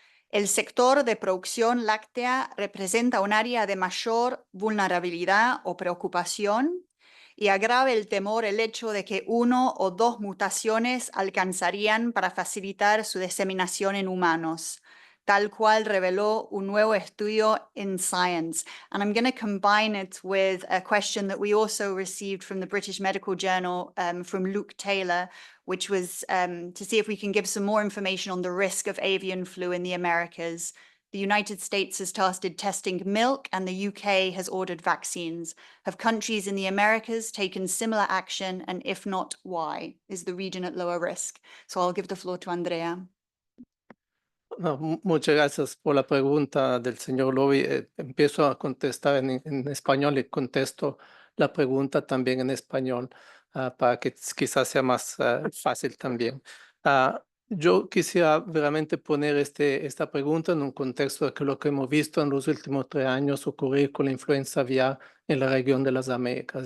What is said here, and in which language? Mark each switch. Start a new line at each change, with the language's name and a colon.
Spanish: El sector de producción láctea representa un área de mayor vulnerabilidad o preocupación y agrava el temor el hecho de que 1 o 2 mutaciones alcanzarían para facilitar su diseminación en humanos, tal cual reveló un nuevo estudio in Science.
English: And I'm going to combine it with a question that we also received from the British Medical Journal from Luke Taylor, which was to see if we can give some more information on the risk of avian flu in the Americas. The United States has started testing milk and the UK has ordered vaccines. Have countries in the Americas taken similar action? And if not, why? Is the region at lower risk? So I'll give the floor to Andrea.
Spanish: No, muchas gracias por la pregunta del señor Lowy. Empiezo a contestar en español y contesto la pregunta también en español para que quizás sea más fácil también. Yo quisiera realmente poner esta pregunta en un contexto de que lo que hemos visto en los últimos 3 años ocurrir con la influenza aviar en la región de las Américas.